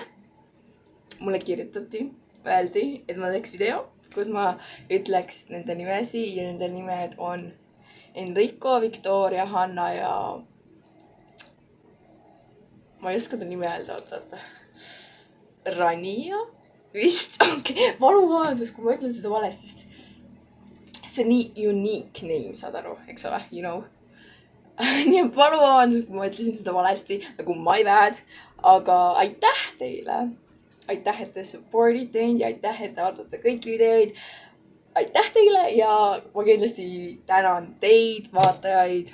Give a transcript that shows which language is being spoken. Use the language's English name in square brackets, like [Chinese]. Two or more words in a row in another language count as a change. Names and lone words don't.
[Estonian] Mulle kirjutati, öeldi, et ma teeks video, kus ma ütleks nende nimesi ja nende nimed on Enrico, Victoria, Hanna ja ma ei oska ta nime öelda, oota. Rania? Vist, okei. Palun vabandust, kui ma ütlen seda valestist. See on nii [English] unique name, [Estonian] saad aru, eks ole, [English] you know. [Estonian] Nii et palun vabandust, kui ma ütlesin seda valesti, nagu [English] my bad. [Estonian] Aga aitäh teile. Aitäh, et te support'ite mind ja aitäh, et te vaatate kõiki videoid. Aitäh teile ja ma kindlasti tänan teid, vaatajaid.